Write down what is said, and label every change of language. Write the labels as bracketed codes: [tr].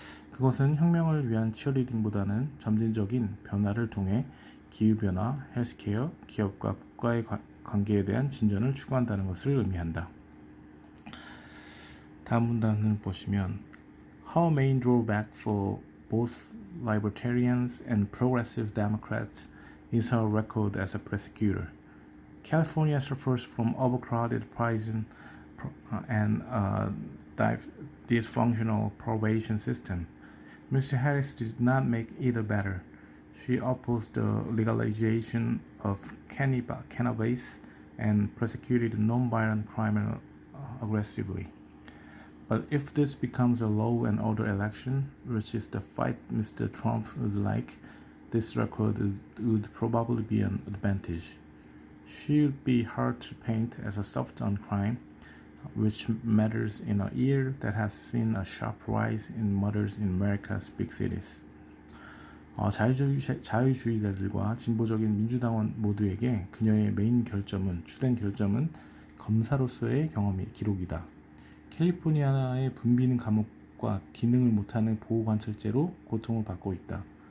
[ko] 그것은 혁명을 위한 치어리딩보다는 점진적인 변화를 통해 기후변화, 헬스케어, 기업과 국가의 관계에 대한 진전을 추구한다는 것을 의미한다. 다음 문단을 보시면 [en] Her main drawback for both libertarians and progressive Democrats is her record as a prosecutor. California suffers from overcrowded prison and a dysfunctional probation system. Ms. Harris did not make either better. She opposed the legalization of cannabis and prosecuted nonviolent crime aggressively. But if this becomes a law and order election, which is the fight Mr. Trump would like, this record would probably be an advantage. She would be hard to paint as a soft on crime, which matters in a year that has seen a sharp rise in murders in America's big cities. [ko] 자유주의자들과 진보적인 민주당원 모두에게 그녀의 주된 결점은 검사로서의 기록이다. 캘리포니아의 붐비는 감옥과 기능을 못하는 보호관찰제로 고통을 받고 있다.